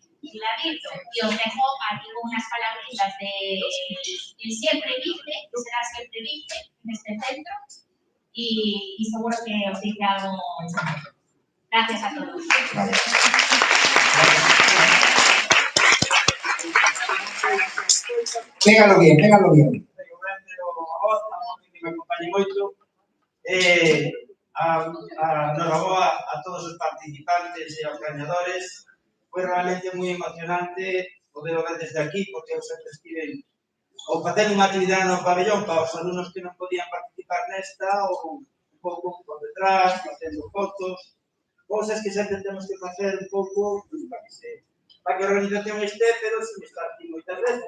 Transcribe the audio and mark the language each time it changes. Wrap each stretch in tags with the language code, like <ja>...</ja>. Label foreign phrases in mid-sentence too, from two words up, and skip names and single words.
<es>Cuidadito, y os dejo aquí con unas palabritas de el siempre vive, que será siempre vive en este centro, y seguro que os dice algo. Gracias a todos. Pégalo bien.</es> <gl>Me acompañe moito. Enhoraboa a todos os participantes e aos gañadores. Foi realmente moi emocionante poder ver desde aquí, porque eu sempre estive ou facendo unha actividade no pabellón para os alumnos que non podían participar nesta, ou un pouco por detrás, facendo fotos, cousas que sempre temos que facer un pouco para que a organización este, pero sin estar aquí moitas veces.</gl>